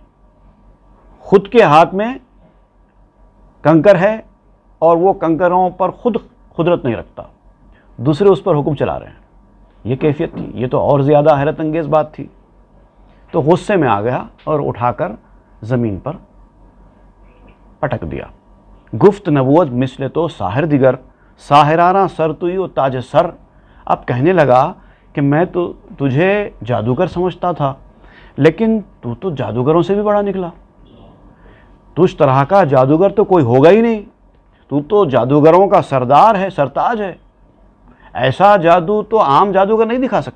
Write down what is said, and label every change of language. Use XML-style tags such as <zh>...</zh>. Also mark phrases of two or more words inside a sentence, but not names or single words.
<ur>خود کے ہاتھ میں کنکر ہے اور وہ کنکروں پر خود قدرت نہیں رکھتا، دوسرے اس پر حکم چلا رہے ہیں. یہ کیفیت تھی، یہ تو اور زیادہ حیرت انگیز بات تھی. تو غصے میں آ گیا اور اٹھا کر زمین پر پٹک دیا.</ur> <fa>گفت نبوت مثل تو ساحر دیگر ساحرانہ سر توئی و تاج سر.</fa> <ur>اب کہنے لگا کہ میں تو تجھے جادوگر سمجھتا تھا لیکن تو جادوگروں سے بھی بڑا نکلا. تجھ طرح کا جادوگر تو کوئی ہوگا ہی نہیں، تو جادوگروں کا سردار ہے، سرتاج ہے. ایسا جادو تو عام جادوگر نہیں دکھا سکتے.</ur>